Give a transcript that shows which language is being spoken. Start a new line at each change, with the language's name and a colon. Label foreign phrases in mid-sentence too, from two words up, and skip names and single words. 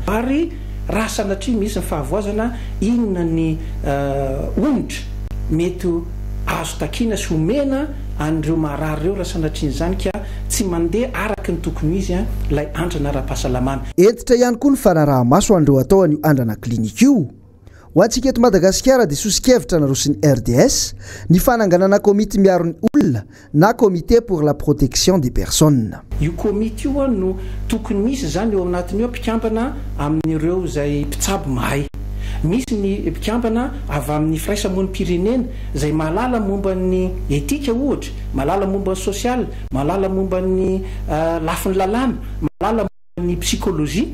Malagasy: Ary raha sanatria misy ny fahavoazana inona ny onitra mety azo takiana sy omena an'ireo marary ireo raha sanatrian'izany ka tsy mandeha araka ny tokony izy ilay andrana ara-pahasalamana. Entitra ihany koa ny fanaraha-maso an'ireo atao an'io andrana klinika io. Ho antsika eto Madagasikara dia sosikevitra narosy ny RDS ny fananganana komity miaro ny olona na
French: comité pour la protection des personnes.
Malagasy: Io komity io no tokony misy zany eo anatin'io mpikambana amin'ireo izay mpitsabo mahay. Misy ny mpikambana avy amin'ny firaisamonim-pirenena izay mahalala momba ny etika ohatra, mahalala momba ny sosialy, mahalala momba ny lafiny lalàna, mahalala momba ny psikolojia.